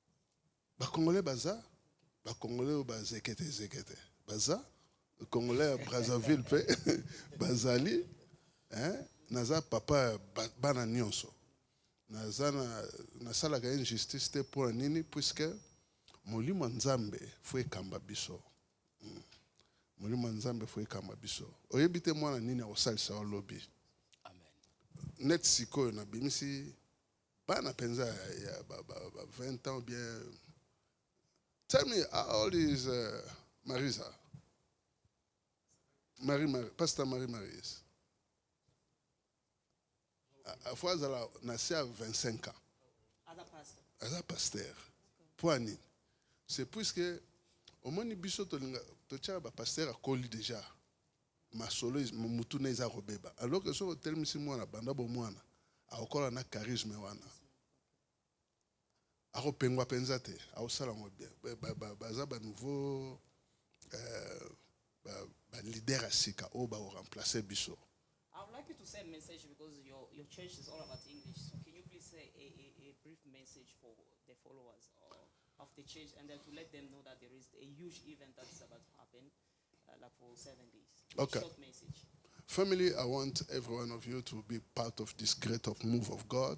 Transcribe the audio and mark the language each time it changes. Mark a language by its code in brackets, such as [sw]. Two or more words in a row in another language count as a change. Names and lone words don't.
[ln] bacongolais baza bacongolais oyo bazekete baza congolais ya brazzaville mpe bazali naza papa ya bana nyonso naza nasalaka injustice te mpo na nini puiske molimo ya nzambe fo ekamba biso molimo ya nzambe fo ekamba biso oyebi te mwana nini akosalisa yo lobi Amen. net sikoyo nabimisi bana mpenza ya 20 [fr] ans ou bien [en] tell me how old is Marisa Pastor Marie-Marise [ln] afo azala na se ya 25 ans [en] As a pastor. [ln] aza paster mpo ya nini [fr] c'est puisque [ln] omoni biso totiaka bapaster akoli déjà masolo mutu na eza kobeba [fr] alors que [ln] soki otelemisi mwana banda bomwana akokola na charisme wana akopengwa mpenza te akosala yango bien baza banouveau balider ya sika oyo bakoremplace biso. [en] I would like you to say a message because your church is all about English. So can you please say a brief message for the followers of the church and then to let them know that there is a huge event that's about to happen like for 7 days. Okay. Short message. Family, I want every one of you to be part of this great move of God.